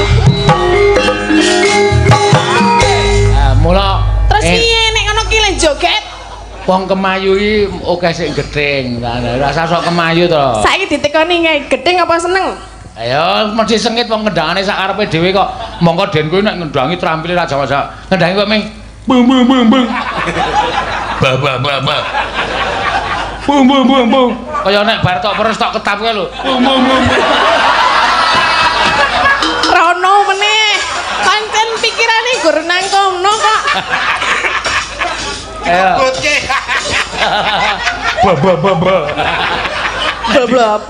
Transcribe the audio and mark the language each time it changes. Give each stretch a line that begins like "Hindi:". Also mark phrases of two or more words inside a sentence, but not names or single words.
Javanese: Mula Terus piye nek ngono ki lan joget? wong kemayu iki akeh sing gedeng. Rasa sok kemayu to. Saiki ditekoni kae gedeng apa seneng? Ayo mesti sengit wong ngendhangane sak karepe dhewe kok. Monggo den kowe nek ngendhangi trampile ra Jawa-Jawa. Ngendhangi kok ming bung bung bung bung. Ba ba ba ba. Bung bung bung bung. Kaya nek bar tok peres tok ketap kae lho. Bung bung bung. Rono meneh. Pancen pikirane gur nang kono kok. Ayo. Ba ba ba ba. Bla apa?